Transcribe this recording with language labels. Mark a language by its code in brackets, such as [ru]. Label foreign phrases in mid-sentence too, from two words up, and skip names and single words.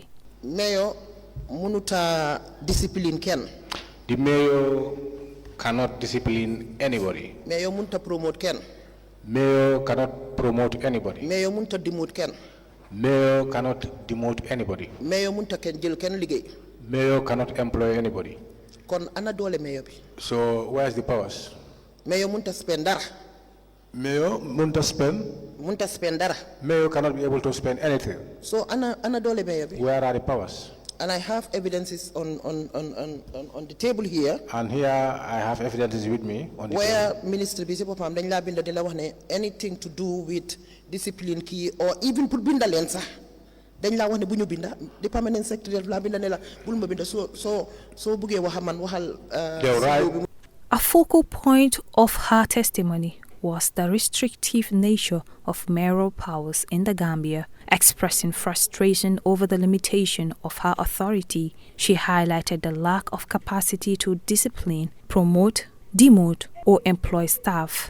[wo] Mayor munuta discipline ken. [en] The mayor cannot discipline anybody. [wo] Mayor munuta promote ken. [en] Mayor cannot promote anybody. [wo] Mayor munuta demote ken. [en] Mayor cannot demote anybody. [wo] Mayor munuta ken jël ken liggéey. [en] Mayor cannot employ anybody. [wo] Kon ana doole mayor bi. [en] So where's the powers? [wo] Mayor munuta spend dara. Mayor munta spend. Munta spend dara. [en] Mayor cannot be able to spend anything. [wo] So ana dole mayor bi. [en] Where are the powers? And I have evidences on the table here. And here I have evidences with me on the where table. [wo] Minister bi ci bopam dañ la bind di la wax ne [en] anything to do with discipline key [wo] or even pour binda len sax dañ la wax ne buñu binda di [en] permanent secretary [wo] la binda ne la bul ma binda so bëggé wax man waxal [en] A focal point of her testimony was the restrictive nature of mayoral powers in the Gambia. Expressing frustration over the limitation of her authority, she highlighted the lack of capacity to discipline, promote, demote, or employ staff.